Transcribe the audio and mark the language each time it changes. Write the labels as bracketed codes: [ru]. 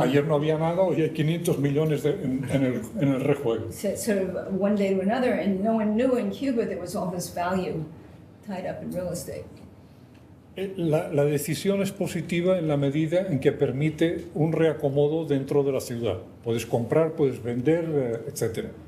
[es] Ayer no había nada, hoy hay 500 millones en el rejuego. [en] sort of one day to another, and no one knew in Cuba there was all this value tied up in real estate. [es] La decisión es positiva en la medida en que permite un reacomodo dentro de la ciudad. Puedes comprar, puedes vender, etc.